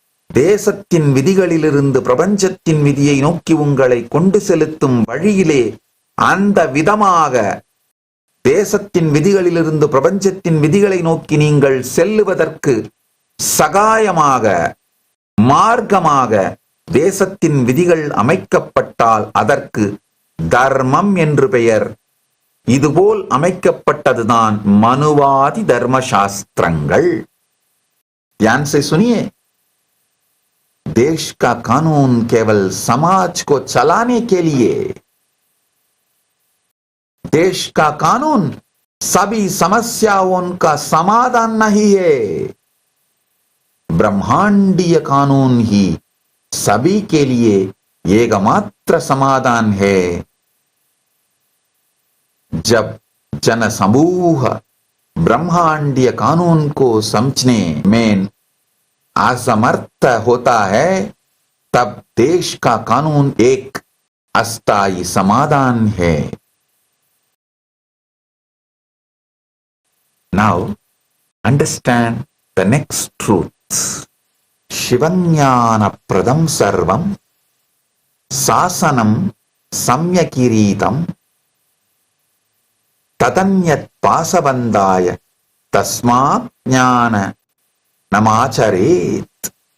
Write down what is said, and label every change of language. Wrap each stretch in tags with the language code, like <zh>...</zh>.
<ta>தேசத்தின் விதிகளிலிருந்து பிரபஞ்சத்தின் விதியை நோக்கி உங்களை கொண்டு செலுத்தும் வழியிலே அந்த விதமாக தேசத்தின் விதிகளிலிருந்து பிரபஞ்சத்தின் விதிகளை நோக்கி நீங்கள் செல்லுவதற்கு சகாயமாக, மார்க்கமாக தேசத்தின் விதிகள் அமைக்கப்பட்டால் அதற்கு தர்மம் என்று பெயர். இதுபோல் அமைக்கப்பட்டதுதான் மனுவாதி தர்மசாஸ்திரங்கள்.</ta> <hi>ध्यान से सुनिए, देश का कानून केवल समाज को चलाने के लिए, देश का कानून सभी समस्याओं का समाधान नहीं है. ब्रह्मांडीय कानून ही सभी के लिए एकमात्र समाधान है. जब जन समूह ब्रह्मांडीय कानून को समझने में असमर्थ होता है, तब देश का कानून एक अस्थायी समाधान है.</hi> <en>Now understand the next truth.</en> <sa>शिवज्ञान Padma सर्वम शासनम सम्यकीरीतम तदन्यत् पासबंधाय तस्मात् ज्ञान नमाचरेत.</sa>